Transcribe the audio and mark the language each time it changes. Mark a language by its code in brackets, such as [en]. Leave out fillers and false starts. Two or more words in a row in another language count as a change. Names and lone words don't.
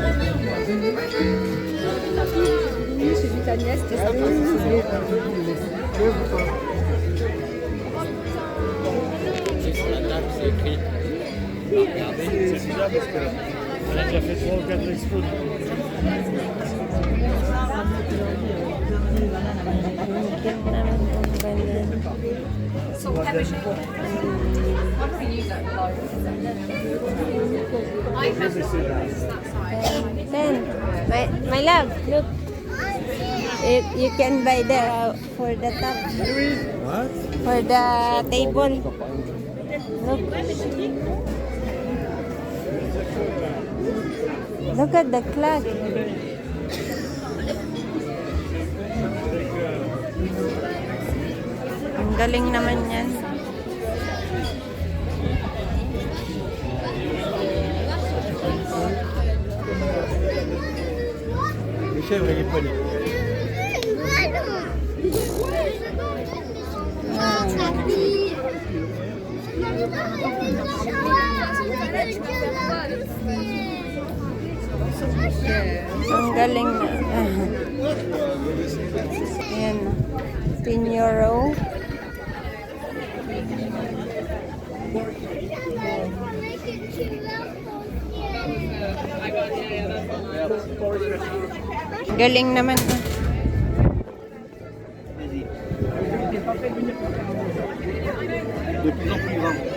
[fr] Oui, j'ai vu ta nièce, t'es sympa. Sur la table, c'est écrit. Regardez, c'est bien parce qu'elle a déjà fait 3 ou 4 expos. [en] Then, my love, look. You can buy the for the top. What? For the table. Look. Look at the clock. [tl] Ang galing naman yan. [fr] Les chèvres et les poneys. [tl] Ang galing na. Ayan. 10 euro. Galing naman. [fr] De plus en plus grand.